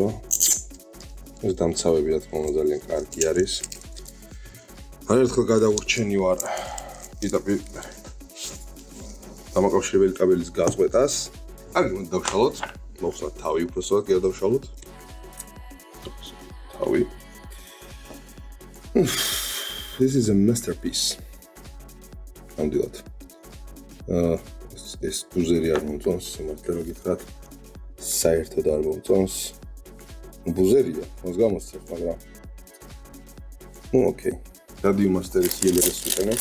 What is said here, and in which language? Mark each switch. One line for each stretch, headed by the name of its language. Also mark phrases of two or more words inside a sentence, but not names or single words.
Georgian: ეს დამცავები რა თქმა უნდა ძალიან კარგი არის. არ ერთხელ გადაურჩენი ვარ პირდაპირ დამაკავშირებელი კაბელის გაწყვეტას. კარგი, უნდა დავშალოთ. მოვხსნათ თავი უბრალოდ კი არ დავშალოთ. თავი.
English: This is a masterpiece.
Georgian: ნამდვილად. ეს ბუზერი არ მომწონს, სიმართლე რომ გითხრათ. საერთოდ არ მომწონს. ბუზერია, მას გამოსცემ, მაგრამ ოკეი. Radio Master-ის იელერეს ვიყენებ.